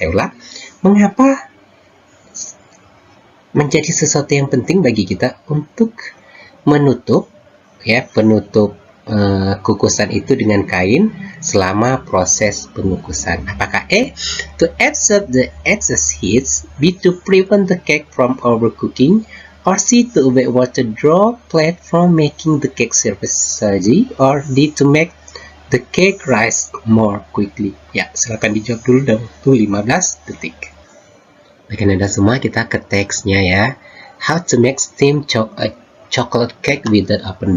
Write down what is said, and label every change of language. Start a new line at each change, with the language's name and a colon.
Indonesian: Saya ulang, mengapa menjadi sesuatu yang penting bagi kita untuk menutup ya, penutup kukusan itu dengan kain selama proses pengukusan?
English: Apakah A, to absorb the excess heat, B, to prevent the cake from overcooking, or C, to avoid water droplet from making the cake surface soggy, or D, to make the cake rise more quickly?
Indonesian: Ya, silakan dijawab dulu dalam waktu 15 detik. Bagian Anda semua, kita ke teksnya ya.
English: How to make steamed chocolate cake without oven.